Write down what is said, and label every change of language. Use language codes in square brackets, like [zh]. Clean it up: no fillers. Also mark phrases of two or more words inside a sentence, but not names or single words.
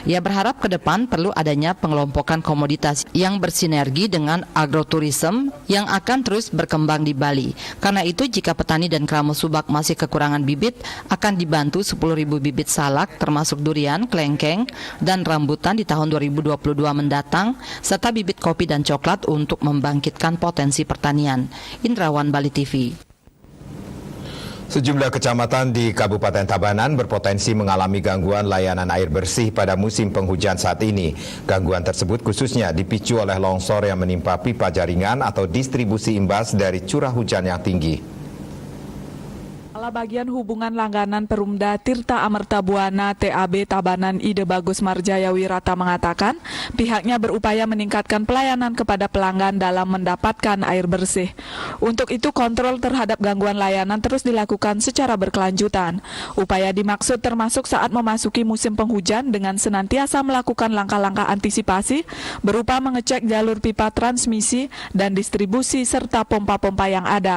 [id] Ia berharap ke depan perlu adanya pengelompokan komoditas yang bersinergi dengan agroturism yang akan terus berkembang di Bali. Karena itu jika petani dan Kramo Subak masih kekurangan bibit, akan dibantu 10.000 bibit salak termasuk durian, kelengkeng, dan rambutan di tahun 2022 mendatang, serta bibit kopi dan coklat untuk membangkitkan potensi pertanian. Indrawan, Bali TV. Sejumlah kecamatan di Kabupaten Tabanan berpotensi mengalami gangguan layanan air bersih pada musim penghujan saat ini. Gangguan tersebut khususnya dipicu oleh longsor yang menimpa pipa jaringan atau distribusi imbas dari curah hujan yang tinggi. Kepala Bagian Hubungan Langganan Perumda Tirta Amerta Buana TAB Tabanan Ide Bagus Marjaya Wirata mengatakan pihaknya berupaya meningkatkan pelayanan kepada pelanggan dalam mendapatkan air bersih. Untuk itu kontrol terhadap gangguan layanan terus dilakukan secara berkelanjutan. Upaya dimaksud termasuk saat memasuki musim penghujan dengan senantiasa melakukan langkah-langkah antisipasi berupa mengecek jalur pipa transmisi dan distribusi serta pompa-pompa yang ada.